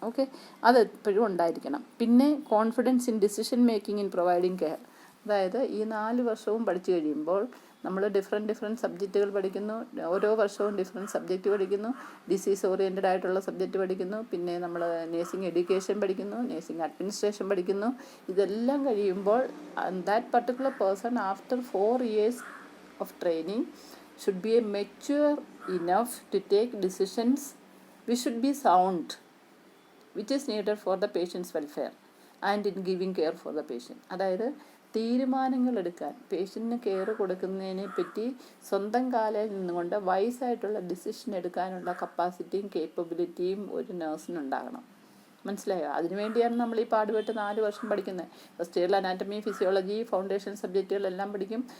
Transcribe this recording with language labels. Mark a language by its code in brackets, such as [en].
[ml] Okay, അത് എപ്പോഴും ഉണ്ടായിരിക്കണം. പിന്നെ [en] Confidence in decision making in providing care. [ml] അതായത് ഈ 4 വർഷവും പഠിച്ചു കഴിയുമ്പോൾ നമ്മൾ ഡിഫറെൻറ്റ് സബ്ജക്റ്റുകൾ പഠിക്കുന്നു. ഓരോ വർഷവും ഡിഫറെൻറ്റ് സബ്ജക്റ്റ് പഠിക്കുന്നു. ഡിസീസ് ഓറിയൻറ്റഡ് ആയിട്ടുള്ള സബ്ജക്റ്റ് പഠിക്കുന്നു. പിന്നെ നമ്മൾ നേഴ്സിംഗ് എഡ്യൂക്കേഷൻ പഠിക്കുന്നു, നേഴ്സിംഗ് അഡ്മിനിസ്ട്രേഷൻ പഠിക്കുന്നു. ഇതെല്ലാം കഴിയുമ്പോൾ [en] That particular person after 4 years of training should be mature enough to take decisions which should be sound, which is needed for the patient's welfare and in giving care for the patient. [ml] അതായത് തീരുമാനങ്ങൾ എടുക്കാൻ, പേഷ്യൻറ്റിന് care കൊടുക്കുന്നതിനെ പറ്റി സ്വന്തം കാലിൽ നിന്നുകൊണ്ട് വൈസായിട്ടുള്ള decision എടുക്കാനുള്ള കപ്പാസിറ്റിയും കേപ്പബിലിറ്റിയും ഒരു നഴ്സിനുണ്ടാകണം. മനസ്സിലായോ? അതിനുവേണ്ടിയാണ് നമ്മൾ ഈ പാടുപെട്ട് 4 വർഷം പഠിക്കുന്നത്. ഫസ്റ്റ് ഇയറിൽ അനാറ്റമി, ഫിസിയോളജി, ഫൗണ്ടേഷൻ സബ്ജക്റ്റുകളെല്ലാം പഠിക്കും.